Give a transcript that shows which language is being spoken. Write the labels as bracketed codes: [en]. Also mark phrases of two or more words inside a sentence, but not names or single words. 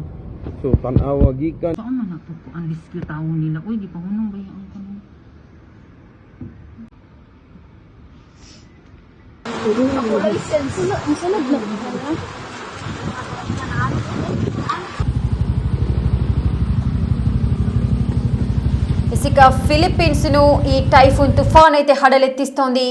[ceb] So tanawa gikan. Saan man nato po ang rescue tao nila? Uy, di pa hunong ba yung kanon? [te] ఇక ఫిలిప్పీన్స్ ను ఈ టైఫూన్ తుఫాన్ అయితే హడలెత్తిస్తోంది.